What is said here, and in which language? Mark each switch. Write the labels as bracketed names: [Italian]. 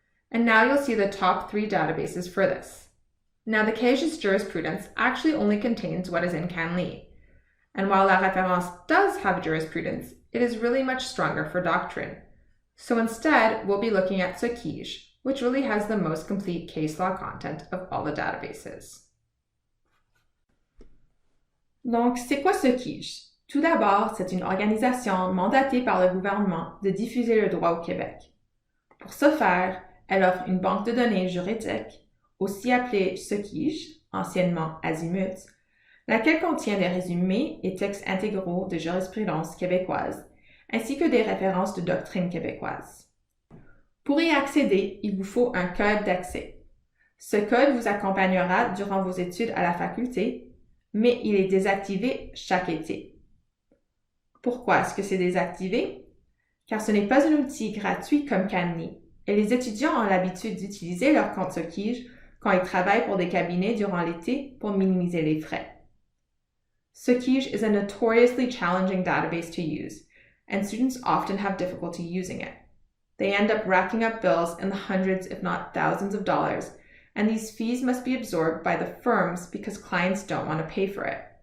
[English] And now you'll see the top 3 databases for this. Now the CAGE's jurisprudence actually only contains what is in CanLII. And while La Référence does have jurisprudence, it is really much stronger for doctrine. So instead, we'll be looking at SOQUIJ, which really has the most complete case law content of all the databases. [French] Donc, c'est quoi SOQUIJ? Tout d'abord, c'est une organisation mandatée par le gouvernement de diffuser le droit au Québec. Pour ce faire, Elle offre une banque de données juridiques, aussi appelée SOQUIJ, anciennement Azimut, laquelle contient des résumés et textes intégraux de jurisprudence québécoise, ainsi que des références de doctrine québécoise. Pour y accéder, il vous faut un code d'accès. Ce code vous accompagnera durant vos études à la faculté, mais il est désactivé chaque été. Pourquoi est-ce que c'est désactivé? Car ce n'est pas un outil gratuit comme CanLII, et les étudiants ont l'habitude d'utiliser leur compte SOQUIJ quand ils travaillent pour des cabinets durant l'été pour minimiser les frais. [English] SOQUIJ is a notoriously challenging database to use, and students often have difficulty using it. They end up racking up bills in the hundreds, if not thousands of dollars, and these fees must be absorbed by the firms because clients don't want to pay for it.